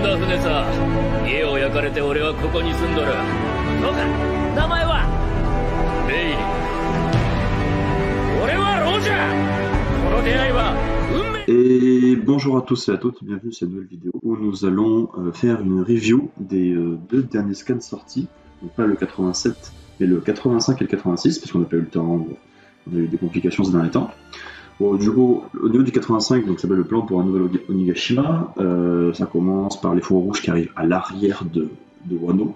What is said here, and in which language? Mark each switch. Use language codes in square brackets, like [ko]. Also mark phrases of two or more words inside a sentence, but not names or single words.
[ja] でさ、家を焼かれて俺はここに住んどる。そうか、名前はレイリー。俺はロジャー。この出会いは運命。 [fr] Et bonjour à tous et à toutes, bienvenue sur cette nouvelle vidéo où nous allons faire une review des deux derniers scans sortis, donc pas le 87 mais le 85 et le 86 parce qu'on n'a pas eu le temps, on a eu des complications ces derniers temps. Bon, du coup, au niveau du 85, donc ça s'appelle le plan pour un nouvel Onigashima, ça commence par les fours rouges qui arrivent à l'arrière de Wano.